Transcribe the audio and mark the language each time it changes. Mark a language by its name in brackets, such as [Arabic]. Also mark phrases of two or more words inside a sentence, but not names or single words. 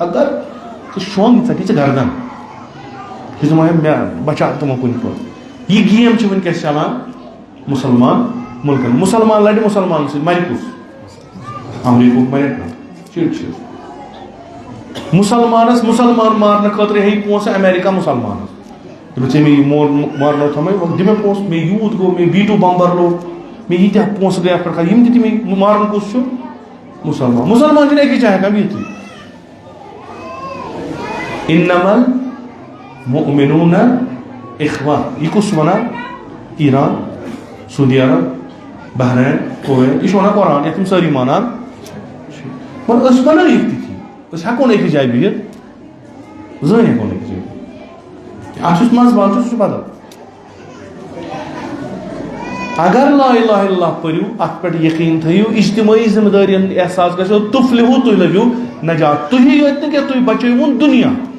[Kashmiri] اگر ژٕ شۄنٛگ ژٕ دِ ژٕ گردن یہِ دَپان مےٚ بچاو تِمو کُنہِ پٲٹھۍ یہِ گیم چھِ وٕنکیٚس چلان مُسلمان مُلکن مُسلمان لڑِ مُسلمان سۭتۍ مَرِ کُس امریٖکہُک مَرِ چِڑ چھِ مُسلمانس مُسلمان مارنہٕ خٲطرٕ ہیٚیہِ پونٛسہٕ امریکہ مُسلمانس دَپہِ ژےٚ مےٚ یہِ مارنو تھامے دِ مےٚ پونٛسہٕ مےٚ یوٗت گوٚو مےٚ B2 بمبر لوٚگ مےٚ ییٖتیاہ پونٛسہٕ گٔے اتھ پٮ۪ٹھ یِم تہِ دِ مےٚ مارُن کُس چھُ مُسلمان مُسلمان چھُنہٕ أکِس جایہِ ہٮ۪کان بِہتھٕے [Arabic] اِنَّمَا الْمُؤْمِنُونَ اِخْوَةٌ [Kashmiri] یہِ کُس چھُ وَنان ایران سعودی عرب بحرین کویت یہِ چھُ وَنان قرآن یَتھ یِم سٲری مانان مگر أسۍ بَنو ییٚتھی أسۍ ہٮ۪کو نہٕ أکِس جایہِ بِہِتھ زٕہٕنۍ ہٮ۪کو نہٕ أکِس جایہِ بِہِتھ اَتھ یُس منٛزباگ چھُ سُہ چھُ بدل اگر [Arabic] لا اِلٰہَ اِلَّا اللہ [Kashmiri] پٔرِو اَتھ پٮ۪ٹھ یقیٖن تھٲیِو اجتمٲعی ذمہٕ دٲری ہُنٛد احساس گژھیو تُفلِحوٗ تُہۍ لٔبِو نجات تُہی یوت نہٕ کینٛہہ تُہۍ بچٲیوُن دُنیا